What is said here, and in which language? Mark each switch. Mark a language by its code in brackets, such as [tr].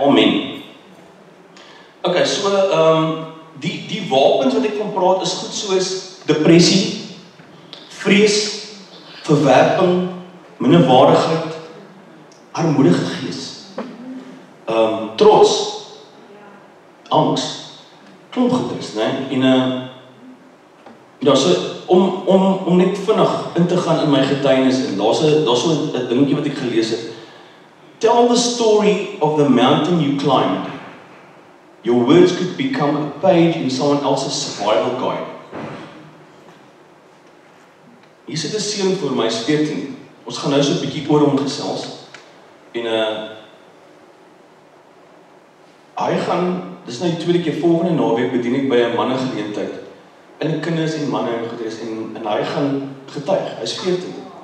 [af] Amen. Okay, so die wapens wat ek van praat is goed soos depressie, vrees, verwerping, minderwaardigheid, armoedige gees, trots, angs, klomp goeders, né? En Ja, so om net vinnig in te gaan in my getuienis in. Daar's so 'n dingetjie wat ek gelees het. [en] Tell the story of the mountain you climbed. Your words could become a page in someone else's survival guide. [af] Hier sit 'n seun voor my, hy's 14. Ons gaan nou so 'n bietjie oor hom gesels. En hy gaan, dis nou die tweede keer volgende naweek bedien ek by 'n mannegeleentheid. In kinders en manne en goeders en hy gaan getuig. Hy's 14.